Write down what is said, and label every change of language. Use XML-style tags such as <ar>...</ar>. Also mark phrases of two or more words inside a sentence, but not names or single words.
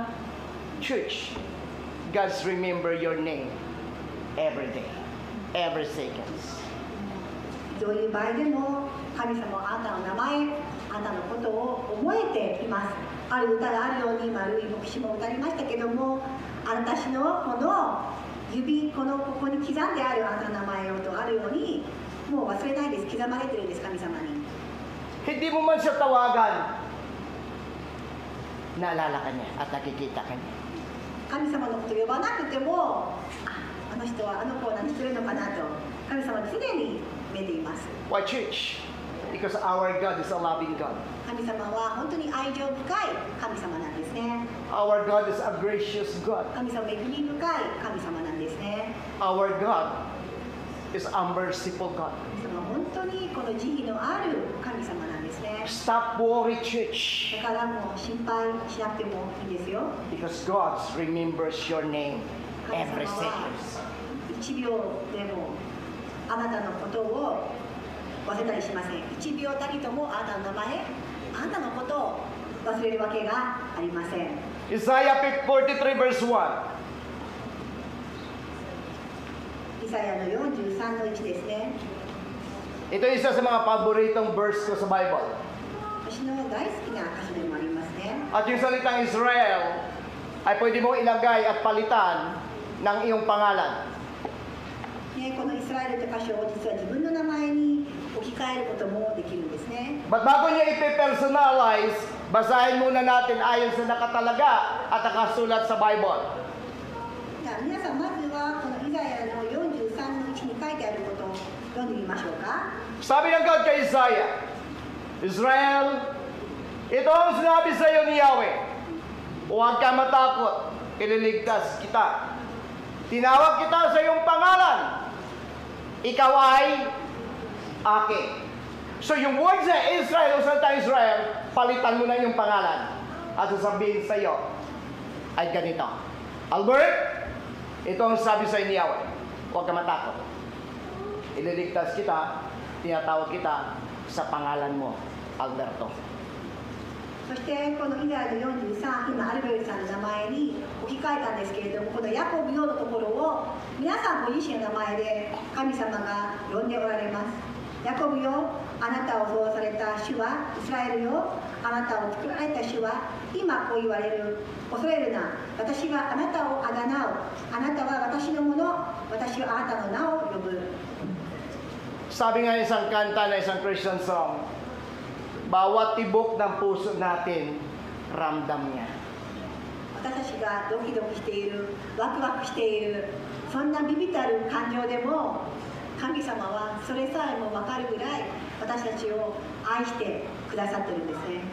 <en>Church, God's remember your name every day, every seconds.</en> <ja>どういう場合でも神様はあなたの名前、あなたのことを覚えています。ある歌があるように、丸い牧師も歌いましたけども、私のこの指、ここに刻んであるあなたの名前をとあるように、もう忘れないです。刻まれてるんです、神様に。</ja> <tl>Hindi mo man siya tawagan, naalala ka niya at nakikita ka niya.</tl> <ja>神様のことを呼ばなくても、あの人はあの子を何してるのかなと、神様は常に見ています。</ja> <en>Why church? Because our God is a loving God.</en> <ja>神様は本当に愛情深い神様なんですね。</ja> <en>Our God is a gracious God.</en> <ja>神様は恵み深い神様なんですね。</ja> <en>Our God is a merciful God.</en> <ja>神様は本当にこの慈悲のある神様なんですね。</ja> <en>Stop worry, church.</en> <ja>だからもう心配しなくてもいいですよ。</ja> <en>Because God remembers your name</en> <ja>神</ja> <en>every</en> <ja>様は</ja> <en>second.</en> <ja>1秒でもあなたのことを忘れたりしません。1秒たりともあなたの名前、あなたのことを忘れるわけがありません。</ja> <en>Isaiah 43 verse 1.</en> <ja>イサヤの43の1ですね。</ja> <tl>Ito isa sa mga paboritong verse ko sa Bible.</tl> <ja>私の大好きな箇所でもありますね。</ja> <tl>At yung salitang Israel ay pwede mo ilagay at palitan ng iyong pangalan.</tl> <ja>ね、このイスラエルという箇所を実は自分の名前に置き換えることもできるんですね。</ja> <tl>But bago niya ipe-personalize, basahin muna natin ayon sa nakatalaga at nakasulat sa Bible.</tl> <ja>じゃあ皆さんまずはこのイザヤの43の1に書いてあることを読んでみましょうか。</ja> <tl>Sabi ng God kay Isaiah, Israel, ito ang sinabi sa iyo ni Yahweh, huwag ka matakot, ililigtas kita. Tinawag kita sa iyong pangalan, ikaw ay akin. So yung word sa Israel o salita Israel, palitan mo na yung pangalan at sasabihin sa iyo ay ganito, Albert, ito ang sabi sa iyo ni Yahweh, huwag ka matakot. Ililigtas kita, tinatawag kita sa pangalan mo, Alberto.</tl> <ja>そしてこのイザヤの43、今アルベルさんの名前に置き換えたんですけれども、このヤコブよのところを皆さんご自身の名前で神様が呼んでおられます。ヤコブよ、あなたを創造された主は、イスラエルよ、あなたを作られた主は今こう言われる、恐れるな、私はあなたをあがなう、あなたは私のもの、私はあなたの名を呼ぶ。</ja> <tl>Sabi nga isang kanta na isang</tl> <en>Christian song,</en> <tl>bawat tibok ng puso natin, ramdam niya.</tl> <ja>私たちがドキドキしている、ワクワクしている、そんなビビたる感情でも神様はそれさえも分かるぐらい私たちを愛してくださってるんですね。</ja>